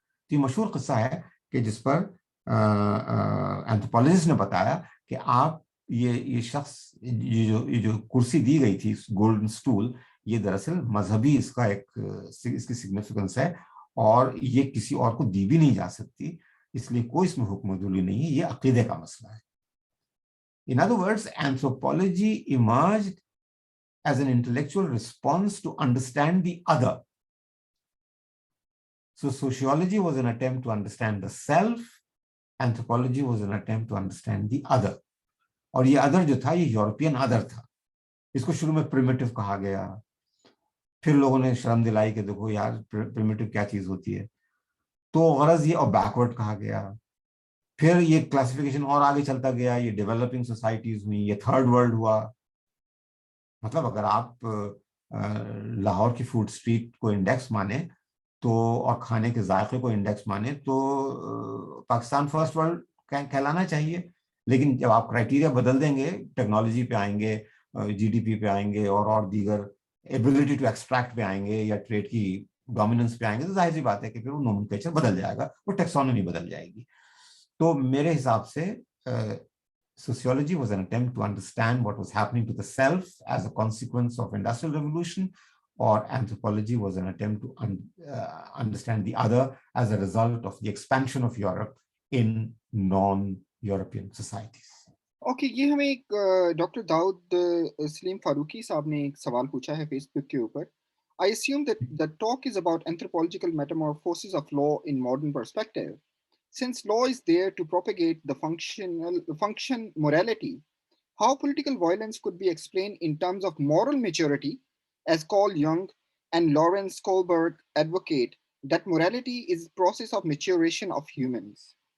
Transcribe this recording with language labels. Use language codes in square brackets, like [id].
[ur] تو یہ مشہور قصہ ہے کہ جس پر اینتھروپولوجسٹ نے بتایا کہ آپ یہ شخص, یہ جو کرسی دی گئی تھی گولڈن سٹول, یہ دراصل مذہبی اس کا ایک اس کی سگنیفیکنس ہے, اور یہ کسی اور کو دی بھی نہیں جا سکتی, اس لیے کوئی اس میں حکم عدولی نہیں ہے, یہ عقیدے کا مسئلہ ہے. [en] In other words, anthropology emerged as an intellectual response to understand the other. So sociology was an attempt to understand the self, anthropology was an attempt to understand the other. [ur] اور یہ ادر جو تھا یہ European other تھا. اس کو شروع میں primitive کہا گیا, پھر لوگوں نے شرم دلائی کہ دیکھو یار پریمیٹیو کیا چیز ہوتی ہے, تو غرض یہ اور بیکورڈ کہا گیا. پھر یہ کلاسیفیکیشن اور آگے چلتا گیا, یہ ڈیولپنگ سوسائٹیز ہوئی, یہ تھرڈ ورلڈ ہوا. مطلب اگر آپ لاہور کی فوڈ اسٹریٹ کو انڈیکس مانیں تو, اور کھانے کے ذائقے کو انڈیکس مانیں تو پاکستان فرسٹ ورلڈ کہلانا چاہیے. لیکن جب آپ کرائٹیریا بدل دیں گے, ٹیکنالوجی پہ آئیں گے, جی ڈی پی پہ آئیں گے, اور دیگر ایبلٹی ٹو ایکسٹریکٹ پہ آئیں گے, یا ٹریڈ کی ڈومیننس پہ آئیں گے, تو ظاہر سی بات ہے کہ پھر وہ نومنکلیچر بدل جائے گا, وہ ٹیکسانومی بدل جائے گی. تو میرے حساب سے [en] sociology was an attempt to understand what was happening to the self as a consequence of industrial revolution, or anthropology was an attempt to understand the other as a result of the expansion of Europe in non-European societies. [ur] Okay, یہ ہمیں ایک doctor داؤد سلیم فاروقی صاحب نے ایک سوال پوچھا ہے face بک کے اوپر. [en] I assume that the talk is about anthropological metamorphosis of law in modern perspective. Since law is there to propagate the function morality, how political violence could be explained in terms of moral maturity, as Carl Jung and Lawrence Kohlberg advocate that morality is the process of maturation of humans.